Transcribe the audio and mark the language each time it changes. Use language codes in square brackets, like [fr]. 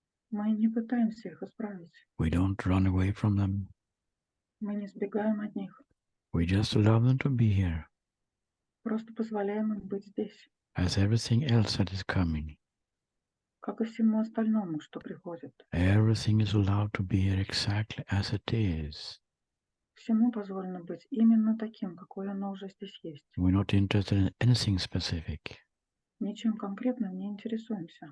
[ru] мы не пытаемся их исправить. [en] We don't run away from them. [ru] Мы не сбегаем от них. [en] We just allow them to be here, [ru] Просто позволяем им быть здесь, [en] as everything else that is coming. [ru] как и всему остальному, что приходит. [en] Everything is allowed to be here exactly as it is. [ru] Всему позволено быть именно таким, какое оно уже здесь есть. [en] We're not interested in anything specific, [ru] Ничем конкретным не интересуемся.